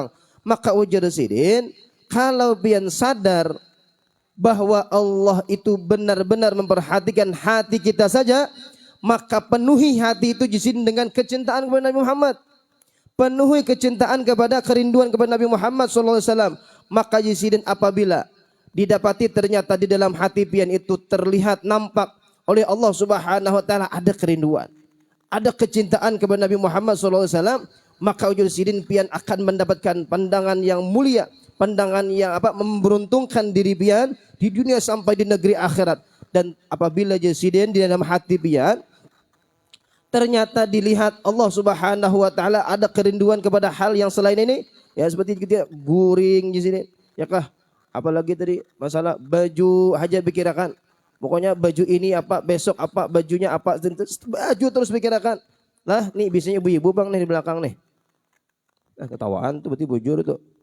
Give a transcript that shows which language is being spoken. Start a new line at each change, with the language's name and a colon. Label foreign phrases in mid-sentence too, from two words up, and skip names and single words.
Indonesian: Maka ujar sidin, kalau pian sadar bahwa Allah itu benar-benar memperhatikan hati kita saja, maka penuhi hati itu jisin dengan kecintaan kepada Nabi Muhammad. Penuhi kecintaan kepada kerinduan kepada Nabi Muhammad SAW. Maka jisin apabila didapati ternyata di dalam hati pian itu terlihat nampak oleh Allah
Arabic: سبحانه وتعالى
Indonesian: ada kerinduan, ada kecintaan kepada Nabi Muhammad SAW, maka ujur sidin pian akan mendapatkan pandangan yang mulia, pandangan yang memberuntungkan diri pian di dunia sampai di negeri akhirat. Dan apabila jasiden di dalam hati pian ternyata dilihat Allah
Arabic: سبحانه وتعالى
Indonesian: ada kerinduan kepada hal yang selain ini, ya seperti kita guring jasiden, ya kah? Apalagi tadi masalah baju aja pikirkan. Pokoknya baju ini apa, besok apa, bajunya apa, baju terus pikirkan.
Banjar: Lah, nih biasanya ibu-ibu bang nih di belakang nih. Nah, ketawaan tuh berarti bujur tuh.